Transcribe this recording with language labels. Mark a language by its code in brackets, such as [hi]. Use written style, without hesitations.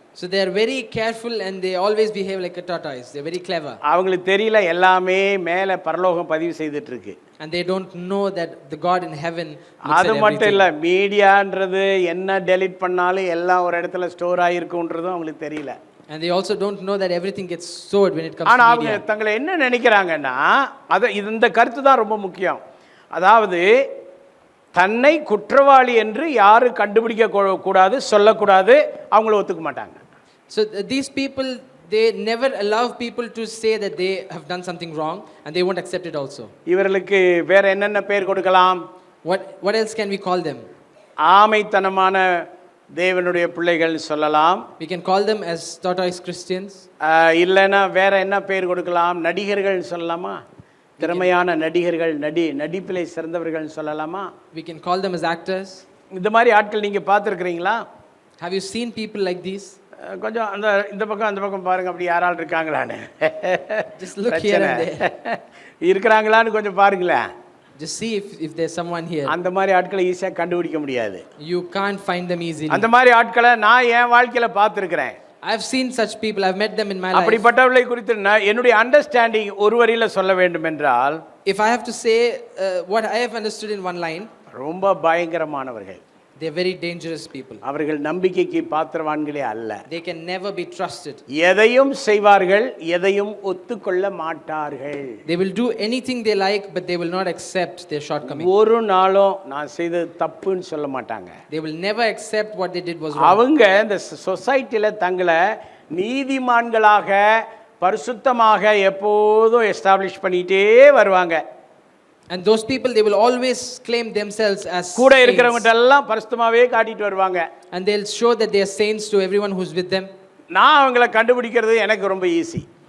[en] So they are very careful and they always behave like a tortoise. They're very clever. [ta] அவங்களுக்கு தெரியல எல்லாமே மேலே பரலோகம் பதிவு செய்துட்டு இருக்கு. [en] And they don't know that the God in heaven looks [ta] அது [en] at [ta] மட்டும் [en] everything. [ta] இல்லை, மீடியான்றது என்ன டெலிட் பண்ணாலும் எல்லாம் ஒரு இடத்துல ஸ்டோர் ஆகிருக்குன்றதும் அவங்களுக்கு தெரியல. [en] And they also don't know that everything gets stored when it comes [ta] ஆனால் [en] to [ta] அவங்க [en] media. [ta] தங்களை என்ன நினைக்கிறாங்கன்னா, இந்த கருத்து தான் ரொம்ப முக்கியம். அதாவது தன்னை குற்றவாளி என்று யாரும் கண்டுபிடிக்க கூடாது, சொல்லக்கூடாது, அவங்கள ஒத்துக்க மாட்டாங்க. [en] So these people, they never allow people to say that they have done something wrong, and they won't accept it also. [ta] இவர்களுக்கு வேற என்னென்ன பேர் கொடுக்கலாம்? [en] What else can we call them? [ta] ஆமைத்தனமான தேவனுடைய பிள்ளைகள் சொல்லலாம். [en] We can call them as tortoise Christians. [ta] இல்லைன்னா வேற என்ன பேர் கொடுக்கலாம்? நடிகர்கள் சொல்லலாமா? திறமையான நடிகர்கள், நடிப்பிலை சிறந்தவர்கள் சொல்லலாமா? [en] We can call them as actors. [ta] இந்த மாதிரி ஆட்கள் நீங்கள் பார்த்துருக்குறீங்களா? [en] Have you seen people like these? [ta] கொஞ்சம் இந்த பக்கம் அந்த பக்கம் பாருங்க, அப்படி யாரால் இருக்காங்களான்னு. [en] Just look here and there. [ta] இருக்கிறாங்களான்னு கொஞ்சம் பாருங்களேன். [en] Just see if there's someone here. [ta] அந்த மாதிரி ஆட்களை ஈஸியாக கண்டுபிடிக்க முடியாது. [en] You can't find them easily. [ta] அந்த மாதிரி ஆட்களை நான் என் வாழ்க்கையில பார்த்துருக்கிறேன். [en] I've seen such people. I've met them in my life. [ta] அப்படிப்பட்டவர்களை குறித்து என்னுடைய அண்டர்ஸ்டாண்டிங் ஒரு வரியில சொல்ல வேண்டும் என்றால், [en] If I have to say what I have understood in one line, [ta] ரொம்ப பயங்கரமானவர்கள். [en] they're very dangerous people. [ta] அவர்கள் நம்பிக்கைக்கு பாத்திரவான்களே அல்ல. [en] They can never be trusted. [ta] எதையும் செய்வார்கள், எதையும் ஒத்துக்கொள்ள மாட்டார்கள். [en] They will do anything they like, but they will not accept their shortcoming. [ta] ஒரு நாளும் நான் செய்தது தப்புன்னு சொல்ல மாட்டாங்க. [en] They will never accept what they did was wrong. [ta] அவங்க இந்த சொசைட்டில தங்களை நீதிமான்களாக பரிசுத்தமாக எப்போதும் எஸ்டாப்ளிஷ் பண்ணிட்டே வருவாங்க. [en] And those people, they will always claim themselves as [ta] கூட [en] saints. [ta] இருக்கிறவங்க எல்லாம் பரிசுத்தமாவே காட்டிட்டு வருவாங்க. [en] And they'll show that they are saints to everyone who's with them. [ta] நான் அவங்கள கண்டுபிடிக்கிறது எனக்கு ரொம்ப ஈஸி.